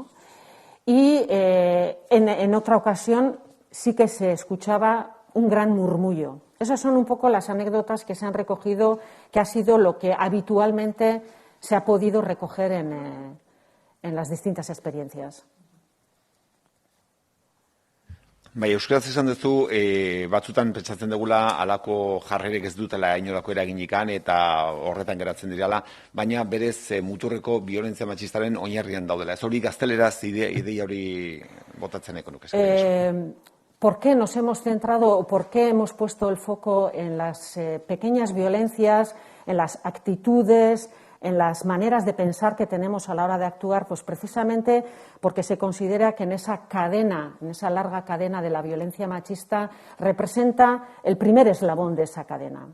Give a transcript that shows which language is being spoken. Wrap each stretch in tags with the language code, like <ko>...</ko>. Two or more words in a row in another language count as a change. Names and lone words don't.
<es>Y en otra ocasión sí que se escuchaba un gran murmullo. Esas son un poco las anécdotas que se han recogido, que ha sido lo que habitualmente se ha podido recoger en las distintas experiencias.</es> <eu>Bai, euskaraz esan duzu, batzutan pentsatzen dugula halako jarrerek ez dutela inolako eraginikan eta horretan geratzen direla, baina berez muturreko biolentzia matxistaren oinarrian daudela. Ez hori gazteleraz ideia hori botatzeneko nuke.</eu> <es>¿Por qué nos hemos centrado o por qué hemos puesto el foco en las pequeñas violencias, en las actitudes, en las maneras de pensar que tenemos a la hora de actuar? Pues precisamente porque se considera que en esa cadena, en esa larga cadena de la violencia machista, representa el primer eslabón de esa cadena.</es>